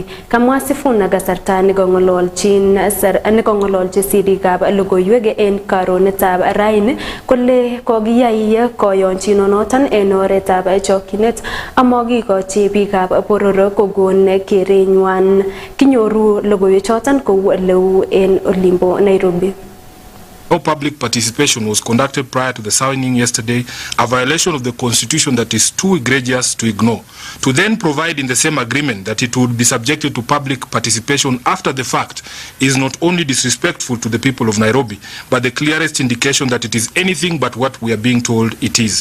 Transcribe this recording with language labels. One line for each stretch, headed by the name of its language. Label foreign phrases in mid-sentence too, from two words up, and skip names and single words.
Kipsigis: Kamwa Sifuna kasarta nekong'ololchi sirikab logoiwek en karonetab raini kole kokiyai koyonchinonoton en oretab kinet amokikochi biikab boror kokon kerenywan. Kinyoru logoiwechoton kou leu en olimbo Nairobi.
English: No public participation was conducted prior to the signing yesterday, a violation of the constitution that is too egregious to ignore. To then provide in the same agreement that it would be subjected to public participation after the fact is not only disrespectful to the people of Nairobi, but the clearest indication that it is anything but what we are being told it is.